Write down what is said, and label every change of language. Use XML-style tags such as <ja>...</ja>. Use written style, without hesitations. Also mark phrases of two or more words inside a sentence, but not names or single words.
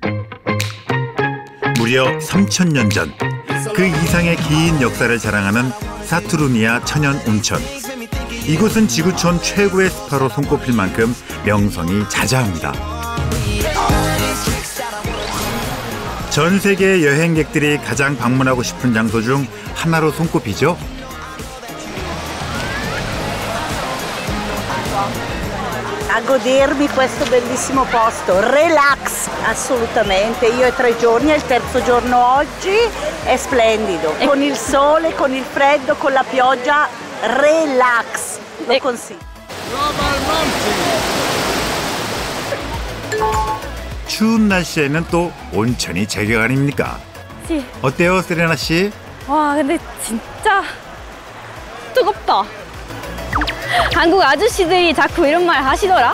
<ko>무려 3,000년 전, 그 이상의 긴 역사를 자랑하는 사투르니아 천연 온천. 이곳은 지구촌 최고의 스파로 손꼽힐 만큼 명성이 자자합니다. 전 세계 여행객들이 가장 방문하고 싶은 장소 중 하나로 손꼽히죠.</ko> <it>A godermi questo bellissimo posto, relax, assolutamente. Io è 3 giorni, è il terzo giorno oggi, è splendido. Con il sole, con il freddo, con la pioggia, relax, lo consiglio.</it> <ko>추운 날씨에는 또 온천이 제격 아닙니까? 어때요, 세레나 씨? 와, 근데 진짜 뜨겁다. 한국 아저씨들이 자꾸 이런 말 하시더라.</ko>